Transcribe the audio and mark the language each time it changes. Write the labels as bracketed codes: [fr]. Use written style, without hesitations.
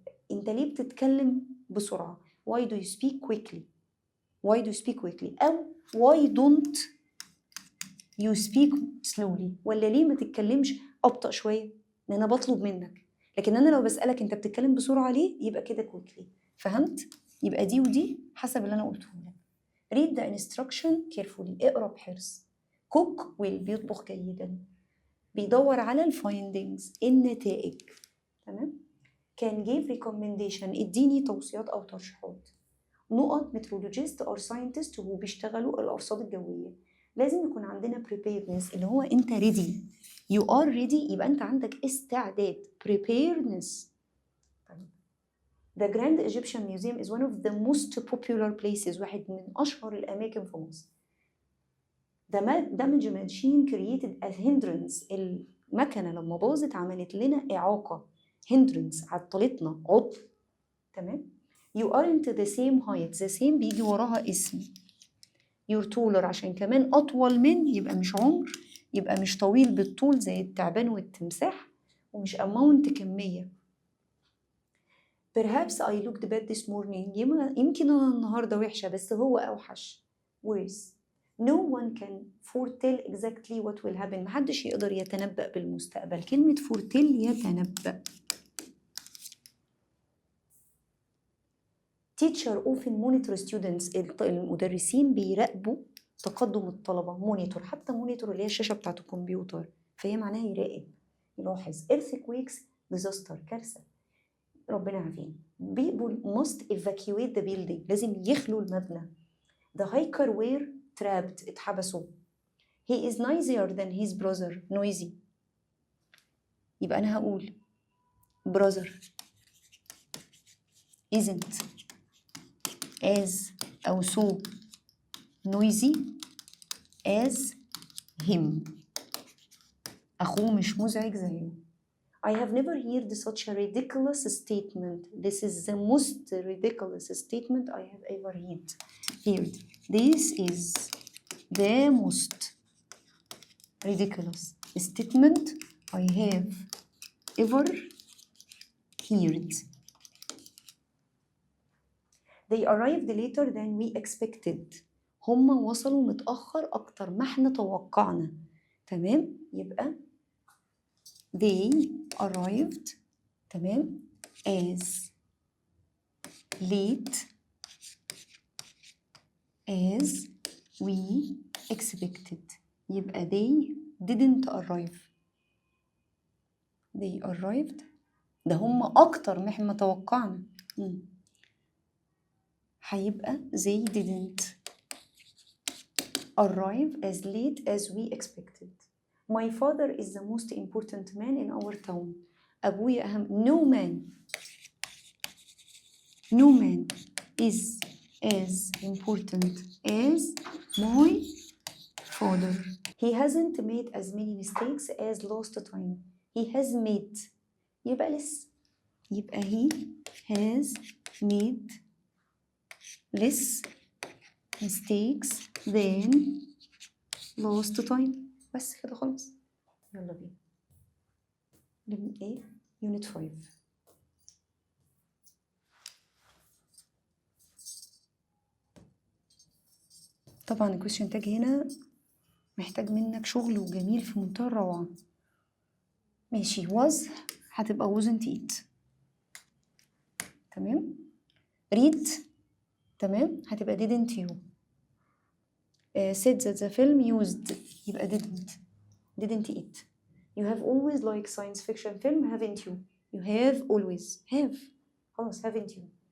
[ar] أنت ليه بتتكلم بسرعة؟ [en] Why do you speak quickly? Why do you speak quickly؟ [ar] أو [en] why don't you speak slowly؟ [ar] ولا ليه ما تتكلمش أبطأ شوية؟ لأن أنا بطلب منك. لكن أنا لو بسألك أنت بتتكلم بسرعة ليه؟ يبقى كده quickly. فهمت؟ يبقى دي ودي حسب اللي أنا قلته لك. [en] read the instruction carefully. [ar] اقرأ بحرص. [en] cook well [ar] بيطبخ جيدا. بيدور على الفايندينجز النتائج. تمام؟ can give recommendation اديني توصيات أو ترشيحات. نقط meteorologist or scientist هو بيشتغلوا الأرصاد الجوية. لازم يكون عندنا preparedness اللي هو أنت ready. [en] you are ready [ar] يبقى أنت عندك استعداد. [en] preparedness. The Grand Egyptian Museum is one of the most popular places. [ar] واحد من أشهر الأماكن في مصر. [en] The damage machine created a hindrance. [ar] المكنة لما باظت عملت لنا إعاقة. hindrance عطلتنا، عطل. [en] تمام؟ You aren't the same height. [ar] the same بيجي وراها اسم. [en] You're taller [ar] عشان كمان أطول من يبقى مش عمر، يبقى مش طويل بالطول زي التعبان والتمساح، ومش amount كمية. [en] Perhaps I looked bad this morning. [ar] يمكن أنا النهاردة وحشة بس هو أوحش. [en] Worse. No one can foretell exactly what will happen. [ar] محدش يقدر يتنبأ بالمستقبل. كلمة foretell يتنبأ. [en] Teacher often monitor students. [ar] المدرسين بيراقبوا تقدم الطلبة. monitor حتى monitor اللي هي الشاشة بتاعت الكمبيوتر، فهي معناها يراقب يلاحظ. earthquakes disaster كارثة ربنا عافينا. [en] people must evacuate the building [ar] لازم يخلوا المبنى. [en] the hiker were trapped [ar] اتحبسوا. [en] he is noisier than his brother. noisy يبقى أنا هقول brother isn't as أو so noisy as him. [ar] أخوه مش مزعج زيه. [en] I have never heard such a ridiculous statement. This is the most ridiculous statement I have ever heard. This is the most ridiculous statement I have ever heard. They arrived later than we expected. [ar] هم وصلوا متأخر أكتر ما احنا توقعنا. [en] تمام؟ يبقى they arrived تمام as late as we expected. يبقى they didn't arrive. [ar] they arrived ده هم أكتر ما احنا توقعنا. [en] هيبقى they didn't arrive as late as we expected. My father is the most important man in our town. [ar] أبويا أهم. [en] No man is as important as my father. He hasn't made as many mistakes as last time. He has made يبقى لسه. يبقى he has made less mistakes than last time. [ar] بس كده خلاص. يلا بينا. ايه؟ unit 5. طبعا الكويشن تاج هنا محتاج منك شغل وجميل في منتهى الروعة. ماشي. [en] was هتبقى wasn't it. [ar] تمام. [en] read تمام هتبقى didn't you. said that the film used يبقى didn't it. you have always liked science fiction film haven't you. you have always have خلاص haven't you.